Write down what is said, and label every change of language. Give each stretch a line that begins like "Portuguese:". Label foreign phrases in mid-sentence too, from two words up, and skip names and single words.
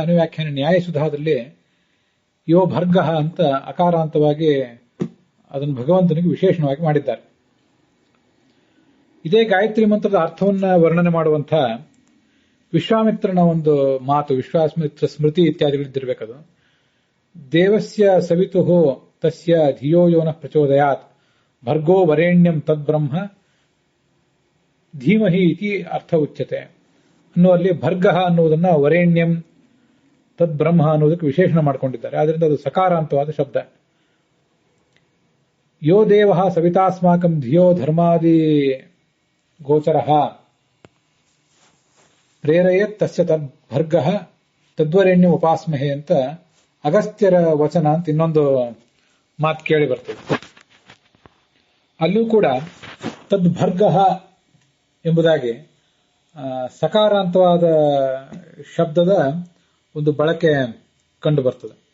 Kannada: ಅನುವ್ಯಾಖ್ಯಾನ ನ್ಯಾಯಸುಧಾದಲ್ಲಿ
Sanskrit: ಯೋ ಭರ್ಗ
Kannada: ಅಂತ ಅಕಾರಾಂತವಾಗಿ ಅದನ್ನು ಭಗವಂತನಿಗೆ ವಿಶೇಷಣವಾಗಿ ಮಾಡಿದ್ದಾರೆ. ಇದೇ ಗಾಯತ್ರಿ ಮಂತ್ರದ ಅರ್ಥವನ್ನ ವರ್ಣನೆ ಮಾಡುವಂಥ ವಿಶ್ವಾಮಿತ್ರನ ಒಂದು ಮಾತು, ವಿಶ್ವಾಮಿತ್ರ ಸ್ಮೃತಿ ಇತ್ಯಾದಿಗಳಿದ್ದಿರಬೇಕದು.
Sanskrit: ದೇವಸ್ಯ ಸವಿತುಹೋ ತಸ್ಯ ಧಿಯೋ ಯೋನ ಪ್ರಚೋದಯಾತ್ ಭರ್ಗೋ ವರೇಣ್ಯಂ ತದ್ಬ್ರಹ್ಮ ಧೀಮಹಿ ಇತಿ ಅರ್ಥ ಉಚ್ಯತೆ
Kannada: ಅನ್ನುವಲ್ಲಿ ಭರ್ಗ ಅನ್ನುವುದನ್ನ ವರೇಣ್ಯಂ ತದ್ಬ್ರಹ್ಮ ಅನ್ನೋದಕ್ಕೆ ವಿಶೇಷಣ ಮಾಡಿಕೊಂಡಿದ್ದಾರೆ. ಆದ್ರಿಂದ ಅದು ಸಕಾರಾಂತವಾದ ಶಬ್ದ.
Sanskrit: ಯೋ ದೇವ ಸವಿತಾಸ್ಮಾಕಂ ಧಿಯೋ ಧರ್ಮಾದಿ ಗೋಚರ ಪ್ರೇರಯತ್ ತಸ್ಯ ತದ್ಭರ್ಗ ತದ್ವರೇಣ್ಯಂ ಉಪಾಸ್ಮಹೆ
Kannada: ಅಂತ ಅಗಸ್ತ್ಯರ ವಚನ ಅಂತ ಇನ್ನೊಂದು ಮಾತು ಕೇಳಿ ಬರ್ತದೆ. ಅಲ್ಲೂ ಕೂಡ ತದ್ಭರ್ಗ ಎಂಬುದಾಗಿ ಸಕಾರಾಂತವಾದ ಶಬ್ದದ ಒಂದು ಬಳಕೆ ಕಂಡು ಬರ್ತದೆ.